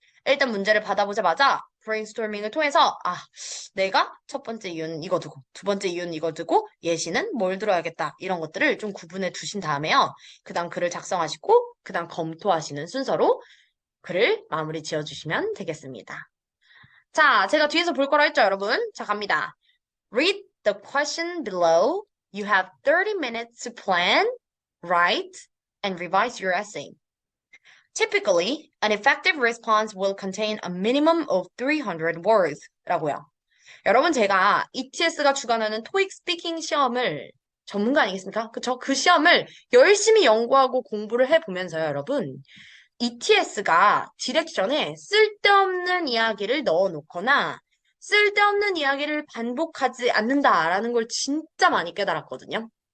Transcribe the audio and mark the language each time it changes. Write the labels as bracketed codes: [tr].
[ko] 일단 문제를 받아보자마자 브레인스토밍을 통해서 내가 첫 번째 이유는 이거 두고 두 번째 이유는 이거 두고 예시는 뭘 들어야겠다 이런 것들을 좀 구분해 두신 다음에요. 그 다음 글을 작성하시고 그 다음 검토하시는 순서로 글을 마무리 지어주시면 되겠습니다. 자, 제가 뒤에서 볼 거라 했죠, 여러분? 자, 갑니다. [en] Read the question below. You have 30 minutes to plan, write, and revise your essay. Typically, an effective response will contain a minimum of 300 words [ko] 라고요. 여러분, 제가 ETS가 주관하는 토익 스피킹 시험을 전문가 아니겠습니까? 그쵸? 그 시험을 열심히 연구하고 공부를 해보면서요, 여러분. ETS가 디렉션에 쓸데없는 이야기를 넣어놓거나 쓸데없는 이야기를 반복하지 않는다라는 걸 진짜 많이 깨달았거든요.